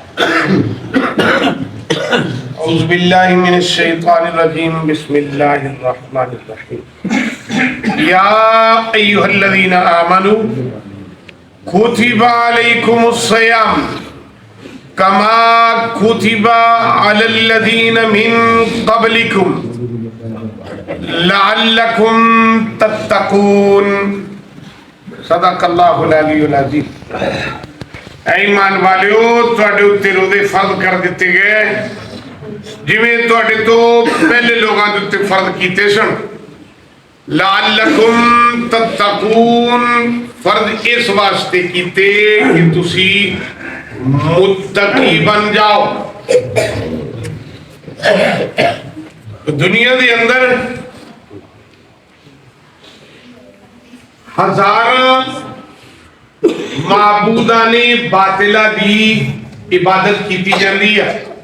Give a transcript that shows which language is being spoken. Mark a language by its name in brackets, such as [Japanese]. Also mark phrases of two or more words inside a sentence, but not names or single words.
[Arabic] أعوذ بالله من الشيطان الرجيم بسم الله الرحمن الرحيم يا أيها الذين آمنوا كتب عليكم الصيام كما كتب على الذين من قبلكم لعلكم تتقون. صدق الله العلي العظيم. [Punjabi] اے ایمان والیو، تہاڈے اتے روزے فرض کر دتے گئے جویں تہاڈے توں پہلے لوکاں دے اتے فرض کیتے سن. [Arabic] لعلكم تتقون [Punjabi] فرض اس واسطے کیتے کہ تسیں متقی بن جاؤ. دنیا دے اندر ہزاراں معبودان باطلہ دی عبادت کیتی جاندی اے.